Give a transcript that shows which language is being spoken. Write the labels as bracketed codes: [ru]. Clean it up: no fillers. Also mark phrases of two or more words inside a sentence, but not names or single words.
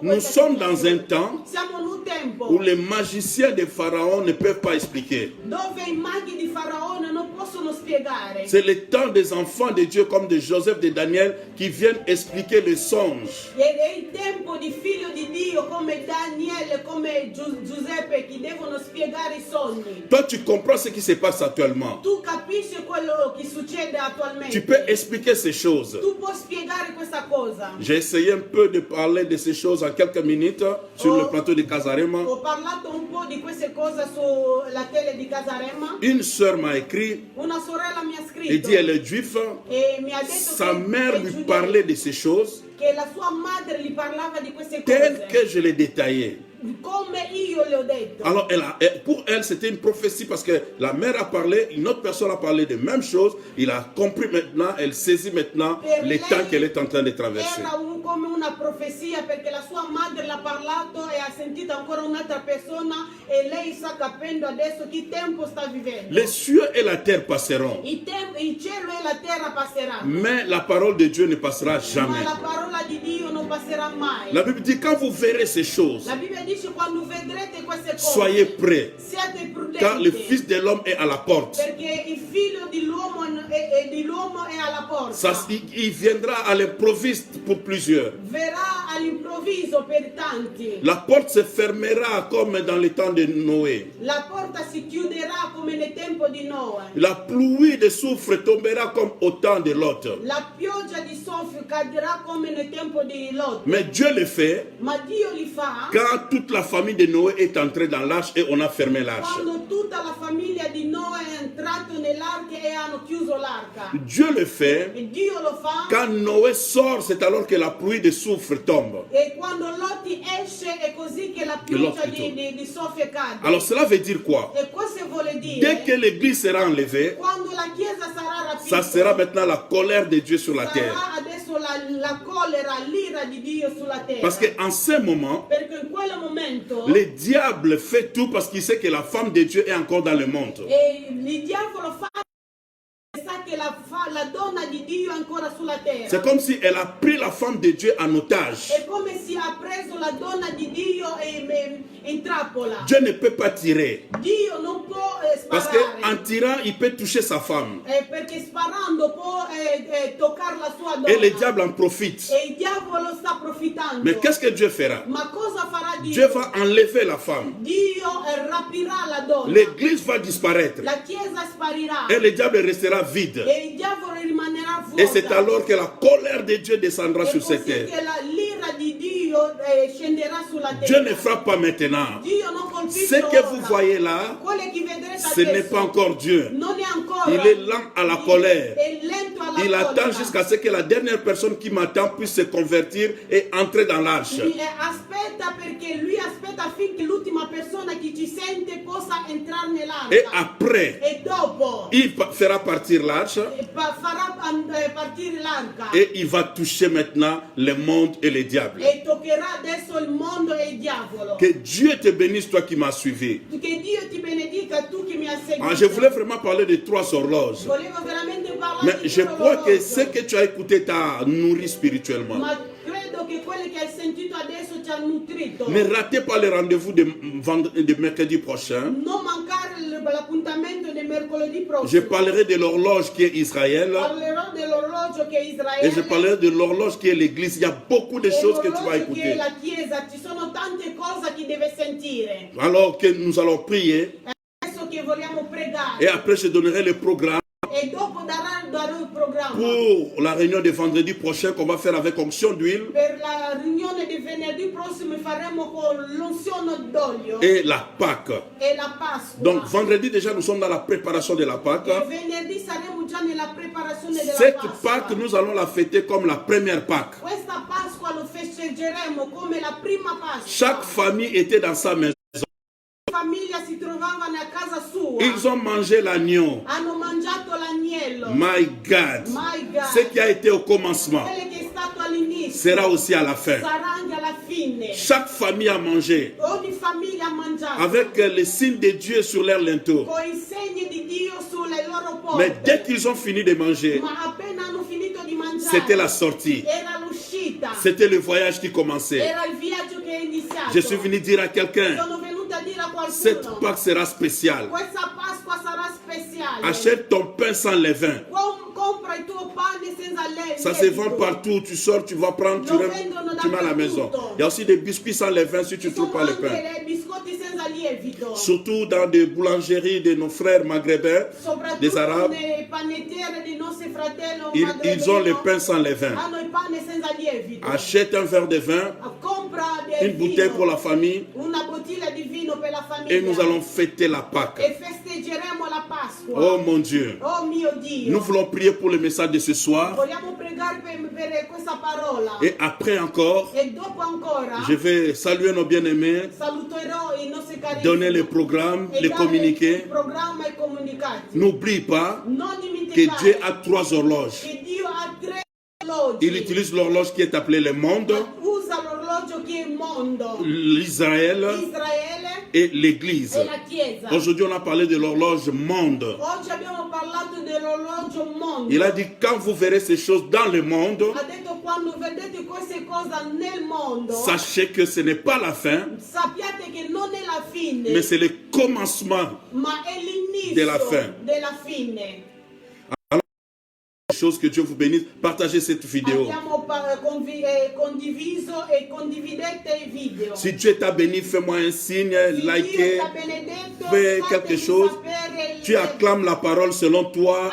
[fr] Nous sommes dans un temps [it] Siamo in un tempo [fr] où les magiciens de Pharaon ne peuvent pas expliquer. [it] dove i maghi di Faraone non possono spiegare. [fr] C'est le temps des enfants de Dieu comme de Joseph, de Daniel, qui viennent expliquer les songes. [it] È il tempo di figlio di Dio come Daniele, come Giuseppe che devono spiegare i sogni. [fr] Toi, tu comprends ce qui se passe actuellement. [it] Tu capisci quello che succede attualmente. [fr] Tu peux expliquer ces choses. [it] Tu puoi spiegare questa cosa. [fr] J'ai essayé un peu de parler de ces choses en quelques minutes sur le plateau de Casarema. [it] Ho parlato un po' di queste cose sulla tele di Casarema. [fr] Une sœur m'a écrit [it] Una sorella mi ha [fr] et [it] scritto [fr] dit elle est juive. [it] e mi ha detto [fr] Sa mère [it] è lui giudeo, [fr] parlait de ces choses [it] che la sua madre gli parlava di queste [fr] telles [it] cose. [fr] que je les détaillais. [it] Come io le ho detto. [fr] Alors, pour elle, c'était une prophétie parce que la mère a parlé, une autre personne a parlé des mêmes choses. Il a compris maintenant, elle saisit maintenant les temps qu'elle est en train de traverser. [it] Era come una profezia perché la sua madre l'ha parlato e ha sentito ancora un'altra persona e lei sta capendo adesso che tempo sta vivendo. [fr] Les cieux et la terre passeront, [it] Il cielo e la terra passeranno, [fr] mais la parole de Dieu ne passera [it] ma [fr] jamais. [it] la parola di Dio non passerà mai. [fr] La Bible dit, quand vous verrez ces choses, [it] La Bibbia dice quando vedrete queste cose, [fr] soyez prêts, [it] siate [fr] car le [it] prudenti, [fr] Fils de l'homme est à la porte. [it] perché il figlio dell'uomo è alla porta. [fr] Il viendra à l'improviste pour plusieurs. [it] Verrà all'improvviso per tanti. [fr] La porte se fermera comme dans le temps de Noé. [it] La porta si chiuderà come nel tempo di Noè. [fr] La pluie de soufre tombera comme au temps de Lot. [it] La pioggia di soffio cadrà come nel tempo di Lot. [fr] Mais Dieu le fait [it] Ma Dio li fa [fr] quand toute la famille de Noé est entrée dans l'arche et on a fermé l'arche. [it] quando tutta la famiglia di Noè è entrata entrato nell'arca e hanno chiuso l'arca. [fr] Dieu le fait. [it] E Dio lo fa. [fr] Quand Noé sort, c'est alors que la pluie de soufre tombe. [it] E quando Loti esce è così che la pioggia di soffia cade. [fr] Alors cela veut dire quoi? [it] E questo vuole dire, [fr] Dès que l'église sera enlevée, [it] quando la Chiesa sarà rapita, [fr] ça sera maintenant la colère de Dieu sur la terre. [it] sarà adesso la collera, l'ira di Dio sulla terra. [fr] Parce qu'en ce moment, [it] Perché in quel momento [fr] le diable fait tout parce qu'il sait que la femme de Dieu est encore dans le monde. [it] il diavolo sa che la donna di Dio è ancora sulla terra. [fr] C'est comme si elle a pris la femme de Dieu en otage. [it] È come se ha preso la donna di Dio in trappola. [fr] Dieu ne peut pas tirer. [it] Dio non può [fr] Parce [it] sparare. [fr] qu'en tirant, il peut toucher sa femme. [it] Perché sparando può toccare la sua donna. [fr] Et le diable en profite. [it] E il diavolo sta approfittando. [fr] Mais qu'est-ce que Dieu fera? [it] Ma cosa farà Dio? [fr] Dieu va enlever la femme. [it] Dio rapirà la donna. [fr] L'église va disparaître. [it] La chiesa sparirà. [fr] Et le diable restera vide. [it] E il diavolo rimanerà vuota. [fr] Et c'est alors que la colère de Dieu descendra [it] E [fr] sur cette [it] così [fr] terre. [it] che l'ira di Dio scenderà sulla terra. [fr] Dieu ne frappe pas maintenant. [it] Dio non colpisce [fr] Ce que [it] ora. [fr] vous voyez là, [it] Quello che vedrete [fr] ce n'est [it] adesso [fr] pas encore Dieu. [it] non è ancora. [fr] Il est lent à la colère. [it] È lento alla [fr] Il attend [it] collera. [fr] jusqu'à ce que la dernière personne qui m'attend puisse se convertir et entrer dans l'arche. [it] Aspetta perché lui aspetta affinché l'ultima persona che ci sente possa entrare nell'arca. [fr] Et après, [it] E dopo [fr] il fera partir l'arche [it] farà partire l'arca. [fr] et il va toucher maintenant le monde et le diable. [it] E toccherà adesso il mondo e il diavolo. [fr] Que Dieu te bénisse, toi qui m'as suivi. [it] Che Dio ti benedica, tu che mi hai seguito. [fr] Je voulais vraiment parler de 3 horloges. [it] Volevo veramente parlare [fr] Mais [it] di [fr] je [it] quello [fr] crois que [it] orologio. [fr] ce que tu as écouté t'a nourri spirituellement. [it] Ma credo che quelli che hai sentito adesso ti hanno nutrito. [fr] Ne ratez pas le rendez-vous de mercredi prochain. [it] Non mancare l'appuntamento del mercoledì prossimo. [fr] Je parlerai de l'horloge qui est Israël [it] Parlerò dell'orologio che è Israele. [fr] et je parlerai de l'horloge qui est l'Église. Il y a beaucoup de [it] e [fr] choses que tu vas [it] l'orologio che è [fr] écouter. [it] la Chiesa. Ci sono tante cose che deve sentire. [fr] Alors que nous allons prier [it] Adesso che vogliamo pregare. [fr] et après je donnerai le programme [it] E dopo darò il programma. [fr] pour la réunion de vendredi prochain qu'on va faire avec onction d'huile [it] Per la riunione di venerdì prossimo faremo con l'unzione d'olio [fr] et la Pâque. [it] e la Pasqua. [fr] Donc vendredi déjà nous sommes dans la préparation de la Pâque. [it] E venerdì saremo già nella preparazione della [fr] Cette [it] Pasqua. [fr] Pâque nous allons la fêter comme la première Pâque. [it] Questa Pasqua lo festeggeremo come la prima Pasqua. [fr] Chaque famille était dans sa maison. [it] La famiglia si trovavano a casa sua. [fr] Ils ont mangé l'agneau. [it] Hanno mangiato l'agnello. [en] My God. My God. [fr] Ce qui a été au commencement [it] Quello che è stato all'inizio [fr] sera aussi à la fin. [it] sarà anche alla fine. [fr] Chaque famille a mangé [it] Ogni famiglia ha mangiato [fr] avec le signe de Dieu sur leur linteau. [it] con i segni di Dio sulle loro porte. [fr] Mais dès qu'ils ont fini de manger, [it] Ma appena hanno finito di mangiare, [fr] c'était la sortie. [it] era l'uscita, [fr] C'était le voyage qui commençait. [it] era il viaggio che è iniziato. [fr] Je suis venu dire à quelqu'un, [it] Sono venuta a dire a [fr] cette [it] qualcuno, [fr] Pâque sera spéciale. [it] questa Pasqua sarà speciale. [fr] Achète ton pain sans levain. [it] Compra il tuo pane senza [fr] Ça se vend partout. Tu sors, tu vas prendre, tu mets à la maison. Il y a aussi des biscuits sans levain si tu ne trouves pas le pain. [it] anche biscotti senza lievito. [fr] Surtout dans des boulangeries de nos frères maghrébins, des [it] Soprattutto [fr] Arabes, [it] nei panettiere dei nostri fratelli [fr] ils ont le pain sans levain. [it] hanno il pane senza lievito. [fr] Achète un verre de vin, [it] Compra [fr] une bouteille pour la famille [it] una bottiglia di vino per la famiglia. [fr] et nous allons fêter la Pâque. [it] E festeggeremo la Pasqua. [fr] Oh mon Dieu. [it] Oh mio Dio. [fr] Nous voulons prier pour le message de ce soir. [it] Vogliamo pregare per questa parola. [fr] Et après encore, [it] E dopo ancora [fr] je vais saluer nos bien-aimés, [it] saluterò i nostri carissimi. [fr] donner les programmes, [it] e [fr] les [it] dare [fr] communiqués. [it] il programma e comunicati. [fr] N'oublie pas [it] Non [fr] que [it] dimenticare [fr] Dieu a 3 horloges. [it] che Dio ha 3 orologi. [fr] Il utilise l'horloge qui est appelée le monde, [it] Usa l'orologio che è il mondo, [fr] l'Israël [it] Israele [fr] et l'Église. [it] e la Chiesa. [fr] Aujourd'hui, on a parlé de l'horloge monde. [it] Oggi abbiamo parlato dell'orologio mondo. [fr] Il a dit, quand vous verrez ces choses dans le monde, [it] Ha detto quando vedete queste cose nel mondo, [fr] sachez que ce n'est pas la fin, [it] sappiate che non è la fine, [fr] mais c'est le commencement [it] ma è l'inizio della fin. della fine. [fr] Chose. Que Dieu vous bénisse. Partagez cette vidéo. [it] Abbiamo condiviso e condividete il video. [fr] Si Dieu t'a béni, fais-moi un signe, [it] Se [fr] likez, [it] Dio t'ha benedetto, [fr] fais [it] fatemi [fr] quelque chose. [it] sapere [fr] Tu acclames la parole selon toi.